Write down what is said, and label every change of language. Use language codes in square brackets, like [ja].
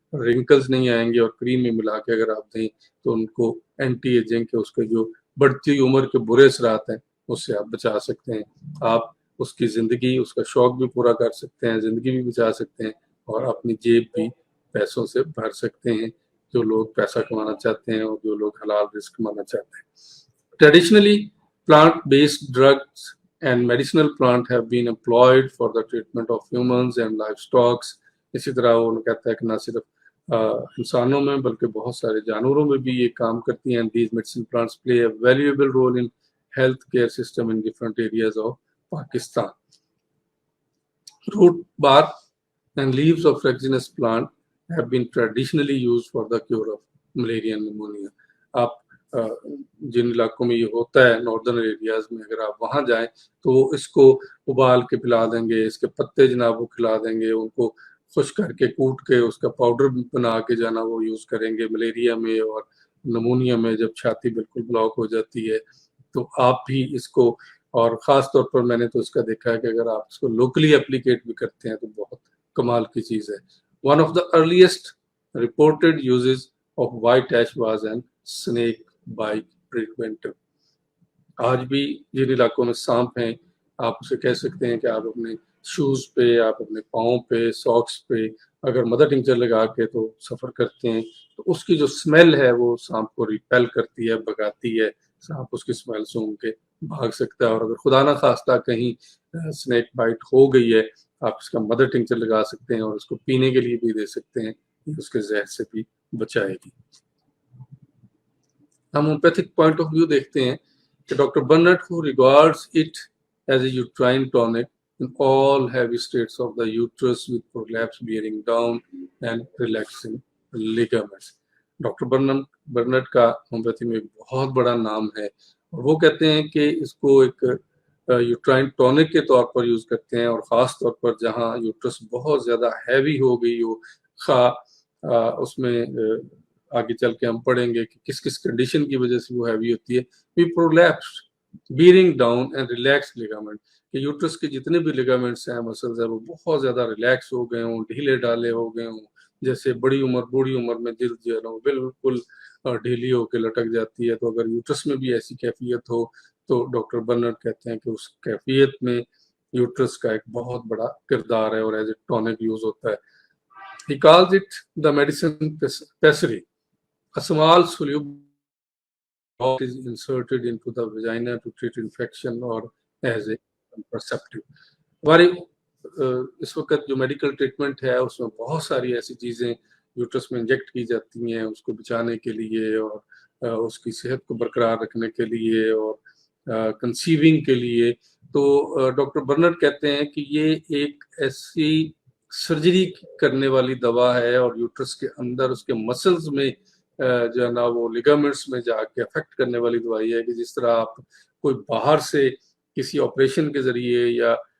[ur] رنکلز نہیں آئیں گے، اور کریم میں ملا کے اگر آپ دیں تو ان کو اینٹی ایجنگ کے اس کے جو بڑھتی عمر کے برے اثرات ہیں اس سے آپ بچا سکتے ہیں. آپ اس کی زندگی، اس کا شوق بھی پورا کر سکتے ہیں، زندگی بھی بچا سکتے ہیں، اور اپنی جیب بھی پیسوں سے بھر سکتے ہیں، جو لوگ پیسہ کمانا چاہتے ہیں اور جو لوگ حلال رزق کمانا چاہتے ہیں. [en] Traditionally, plant-based drugs and medicinal plant have been employed for the treatment of humans and livestock. [ur] اسی طرح وہ کہتا ہے کہ نہ صرف انسانوں میں بلکہ بہت سارے جانوروں میں بھی یہ کام کرتی ہیں. [en] These medicine plants play a valuable role in healthcare system in different areas of Pakistan. Root, bark, and leaves of fragrance plant have been traditionally used for the cure of malaria and pneumonia. [ur] آپ جن علاقوں میں یہ ہوتا ہے northern areas میں، اگر آپ وہاں جائیں تو وہ اس کو ابال کے پلا دیں گے، اس کے پتے جناب وہ کھلا دیں گے، ان کو خشک کر کے کوٹ کے اس کا پاؤڈر بنا کے جانا وہ یوز کریں گے ملیریا میں اور نمونیا میں، جب چھاتی بالکل بلاک ہو جاتی ہے. تو آپ بھی اس کو، اور خاص طور پر میں نے تو اس کا دیکھا ہے کہ اگر آپ اس کو لوکلی اپلیکیٹ بھی کرتے ہیں تو بہت کمال کی چیز ہے. [en] One of the earliest reported uses of white ash was an snake bite treatment. [ur] آج بھی جن علاقوں میں سانپ ہیں آپ اسے کہہ سکتے ہیں کہ آپ اپنے شوز پہ، آپ اپنے پاؤں پہ، ساکس پہ اگر مدر ٹنکچر لگا کے تو سفر کرتے ہیں تو اس کی جو سمیل ہے وہ سانپ کو ریپیل کرتی ہے، بھگاتی ہے، سانپ اس کی سمیل سونگھ کے بھاگ سکتا ہے. اور اگر خدا نہ خواستہ کہیں سنیک بائٹ ہو گئی ہے، آپ اس کا مدر ٹنکچر لگا سکتے ہیں اور اس کو پینے کے لیے بھی دے سکتے ہیں، اس کے زہر سے بھی بچائے گی. ہم ہومیوپیتھک پوائنٹ آف ویو دیکھتے ہیں کہ doctor burnt [en] who regards it as a uterine tonic in all heavy states of the uterus with prolapse bearing down and relaxing ligaments. [ur] Doctor burnt کا ہومیوپیتھی میں بہت بڑا نام ہے، اور وہ کہتے ہیں کہ اس کو ایک یوٹرائن ٹونک کے طور پر یوز کرتے ہیں، اور خاص طور پر جہاں یوٹرس بہت زیادہ ہیوی ہو گئی ہو، خواہ اس میں آگے چل کے ہم پڑھیں گے کہ کس کس کنڈیشن کی وجہ سے وہ ہیوی ہوتی ہے. [en] We prolapse, bearing down and relaxed ligament. [ur] کہ یوٹرس کے جتنے بھی لیگامنٹس ہیں، مسلز ہیں، وہ بہت زیادہ ریلیکس ہو گئے ہوں، ڈھیلے ڈالے ہو گئے ہوں، جیسے بوڑھی عمر میں جلد جو ہے نا وہ بالکل ڈھیلی ہو کے لٹک جاتی ہے. تو اگر یوٹرس میں بھی ایسی کیفیت ہو تو ڈاکٹر برنٹ کہتے ہیں کہ اس کیفیت میں یوٹرس کا ایک بہت بڑا کردار ہے اور ایز اے ٹونک یوز ہوتا ہے. [en] He calls it the medicine pessary. A small soluble is inserted into the vagina to treat infection or as a contraceptive. [ur] ہماری اس وقت جو میڈیکل ٹریٹمنٹ ہے اس میں بہت ساری ایسی چیزیں یوٹرس میں انجیکٹ کی جاتی ہیں اس کو بچانے کے لیے اور اس کی صحت کو برقرار رکھنے کے لیے اور کنسیونگ کے لیے. تو ڈاکٹر برنٹ کہتے ہیں کہ یہ ایک ایسی سرجری کرنے والی دوا ہے اور یوٹرس کے اندر اس کے مسلز میں جو ہے نا وہ لیگامنٹس میں جا کے افیکٹ کرنے والی دوائی ہے، کہ جس طرح آپ کوئی باہر سے کسی آپریشن کے ذریعے یا